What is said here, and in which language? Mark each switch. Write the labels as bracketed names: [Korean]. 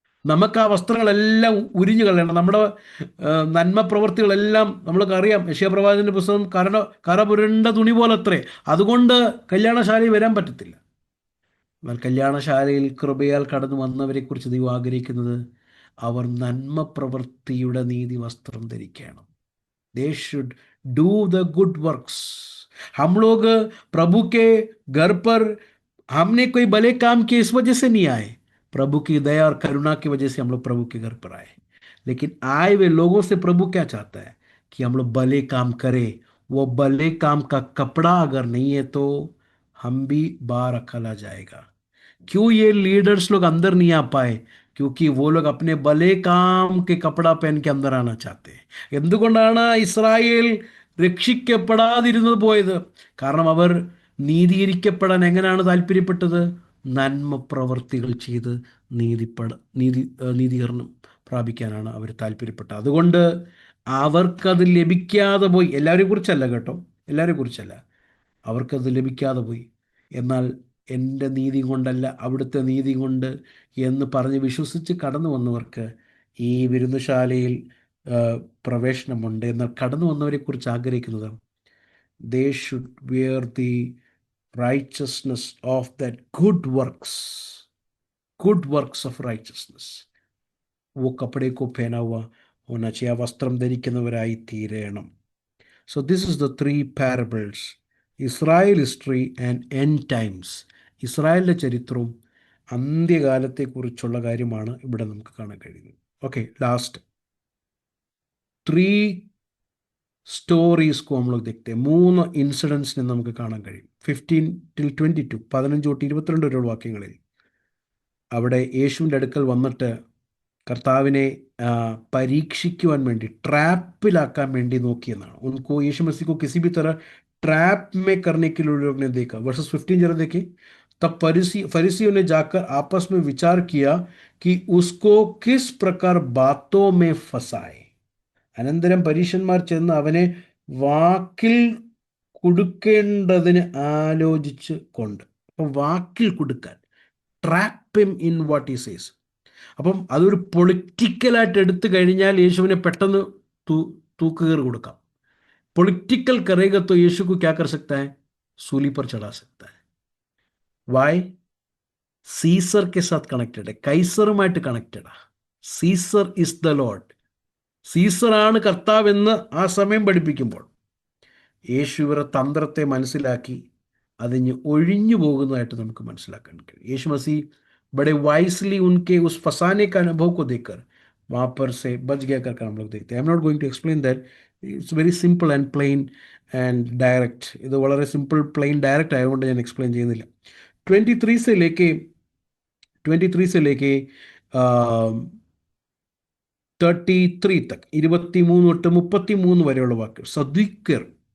[Malayalam] നമുക്ക് ആ വസ്ത്രങ്ങളെല്ലാം ഉരിഞ്ഞു കളയണം. നമ്മുടെ നന്മ പ്രവൃത്തികളെല്ലാം നമ്മൾക്കറിയാം. യെശയ്യാപ്രവാചകന്റെ പുസ്തകം കറപുരണ്ട തുണി പോലത്രേ. അതുകൊണ്ട് കല്യാണശാലയിൽ വരാൻ പറ്റത്തില്ല. എന്നാൽ കല്യാണശാലയിൽ കൃപയാൽ കടന്നു വന്നവരെ കുറിച്ച് ദൈവം ആഗ്രഹിക്കുന്നത് അവർ നന്മ പ്രവൃത്തിയുടെ നീതി വസ്ത്രം ധരിക്കണം. [English] They should do the good works. [Hindi] हम लोग प्रभु के घर पर हमने कोई भले काम किए इस वजह से नहीं आए. प्रभु की दया और करुणा की वजह से हम लोग प्रभु के घर पर आए. लेकिन आए हुए लोगों से प्रभु क्या चाहता है कि हम लोग भले काम करें. वो भले काम का कपड़ा अगर नहीं है तो हम भी बाहर रखा जाएगा. क्यों ये लीडर्स लोग अंदर नहीं आ पाए? क्योंकि वो लोग अपने भले काम के कपड़ा पहन के अंदर आना चाहते हैं. [Malayalam] എന്തുകൊണ്ടാണ് ഇസ്രായേൽ രക്ഷിക്കപ്പെടാതിരുന്നത് പോയത്? കാരണം അവർ നീതീകരിക്കപ്പെടാൻ എങ്ങനെയാണ് താല്പര്യപ്പെട്ടത്? നന്മ പ്രവർത്തികൾ ചെയ്ത് നീതീകരണം പ്രാപിക്കാനാണ് അവർ താല്പര്യപ്പെട്ടത്. അതുകൊണ്ട് അവർക്കത് ലഭിക്കാതെ പോയി. എല്ലാവരെയും കുറിച്ചല്ല കേട്ടോ, എല്ലാവരെയും കുറിച്ചല്ല. അവർക്കത് ലഭിക്കാതെ പോയി. എന്നാൽ എൻ്റെ നീതി കൊണ്ടല്ല, അവിടുത്തെ നീതി കൊണ്ട് എന്ന് പറഞ്ഞ് വിശ്വസിച്ച് കടന്നു വന്നവർക്ക് ഈ വിരുന്നുശാലയിൽ പ്രവേശനമുണ്ട്. എന്നാൽ കടന്നു വന്നവരെ കുറിച്ച് ആഗ്രഹിക്കുന്നത് [English] they should wear the righteousness of that good works of righteousness. [Hindi] वो कपड़े को पहना हुआ होना चाहिए. [Malayalam] ആ വസ്ത്രം ധരിക്കുന്നവരായി തീരണം. [English] So this is the 3 parables, Israel history and end times. [Malayalam] ഇസ്രായേലിൻ്റെ ചരിത്രവും അന്ത്യകാലത്തെക്കുറിച്ചുള്ള കാര്യമാണ് ഇവിടെ നമുക്ക് കാണാൻ കഴിയുന്നത്. [English] okay, last 3 stories [Hindi] को हम लोग देखते हैं. [Malayalam] 3 ഇൻസിഡൻസിനെ നമുക്ക് കാണാൻ കഴിയും. 15 till 22, 15 തൊട്ട് 22 വരെയുള്ള വാക്യങ്ങളിൽ അവിടെ യേശുവിൻ്റെ അടുക്കൽ വന്നിട്ട് കർത്താവിനെ പരീക്ഷിക്കുവാൻ വേണ്ടി, ട്രാപ്പിലാക്കാൻ വേണ്ടി നോക്കിയെന്നാണ്. [Hindi] उनको यीशु मसीह को किसी भी तरह ट्रैप में करने के लिए लोग ने देखा. वर्सेस 15 जरा देखिए. तब फरीसियों ने जाकर आपस में विचार किया कि उसको किस प्रकार बातों में फंसाए. [Malayalam] അനന്തരം പരീശന്മാർ ചെന്ന് അവനെ വാക്കിൽ കൊടുക്കേണ്ടതിന് ആലോചിച്ച് കൊണ്ട്. അപ്പം വാക്കിൽ കൊടുക്കാൻ, [English] Trap him in what he says. [Malayalam] അപ്പം അതൊരു പൊളിറ്റിക്കലായിട്ട് എടുത്തു കഴിഞ്ഞാൽ യേശുവിനെ പെട്ടെന്ന് തൂക്കുകയറി കൊടുക്കാം. [Hindi] പൊളിറ്റിക്കൽ करेगा तो यीशु को क्या कर सकता है? सूली पर चढ़ा सकता है. वाई? [Malayalam] സീസർ [Hindi] के साथ [Malayalam] connected, കൈസറുമായിട്ട് കണക്റ്റഡാ. [English] Caesar is the lord. [Malayalam] സീസറാണ് കർത്താവെന്ന് ആ സമയം പഠിപ്പിക്കുമ്പോൾ യേശു ഇവരുടെ തന്ത്രത്തെ മനസ്സിലാക്കി അതിന് ഒഴിഞ്ഞു പോകുന്നതായിട്ട് നമുക്ക് മനസ്സിലാക്കാൻ കഴിയും. [Hindi] യേശു मसीह बड़े वाइसली उनके उस फंसाने का अनुभव को देखकर वहाँ पर से बच गया कर हम लोग देखते हैं. [English] I am not going to explain that. It's very simple and plain and direct. [Malayalam] ഇത് വളരെ സിമ്പിൾ പ്ലെയിൻ ഡയറക്റ്റ് ആയതുകൊണ്ട് ഞാൻ എക്സ്പ്ലെയിൻ ചെയ്യുന്നില്ല. [Hindi] 23 से लेके 33 तक, [Malayalam] 23 തൊട്ട് 33 വരെയുള്ള വാക്കുകൾ.